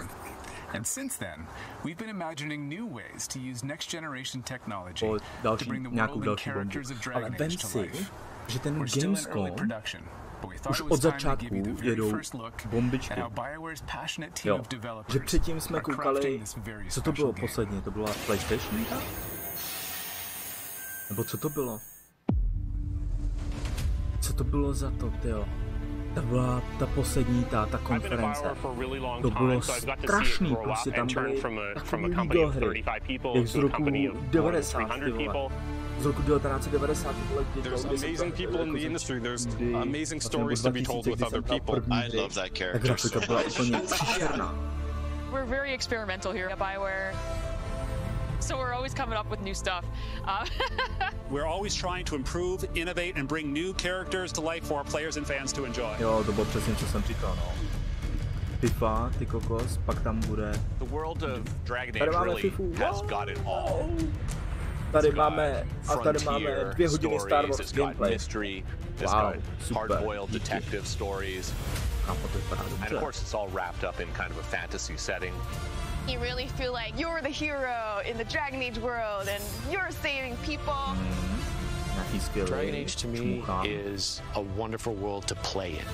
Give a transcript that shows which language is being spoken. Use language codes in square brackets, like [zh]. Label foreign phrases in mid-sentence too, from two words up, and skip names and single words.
[en] And since then, we've been imagining new ways to use next-generation technology to bring the world and characters of Dragon Age to life. We're still in early production, but we thought it was time to give you the very first look at how BioWare's passionate team of developers are crafting this very special game. [cs] Posledně, to byla PlayStation? Nebo co to bylo? Co to bylo za to, tyjo? To byla ta poslední, ta konference. To bylo strašný, prostě tam byly takový videohry. Jak z roku 90, ty vole. Z roku 1990, ty vole. [en] There's amazing people in the industry, there's amazing stories to be told with other people. I love that character. [cs] Ta grafika byla úplně příšerná. [en] We're very experimental here at BioWare. So we're always coming up with new stuff. We're always trying to improve, innovate, and bring new characters to life for our players and fans to enjoy. [cs] Jo, to bylo přesně, co jsem říkal, no. FIFA, ty kokos, pak tam bude... [en] The world of Dragon Age really has got it all. [cs] Tady máme 2 hodiny Star Wars gameplay. [en] Mystery, it's got hard-boiled detective stories. And of course it's all wrapped up in kind of a fantasy setting. You really feel like you're the hero in the Dragon Age world and you're saving people. Dragon Age to me is a wonderful world to play in.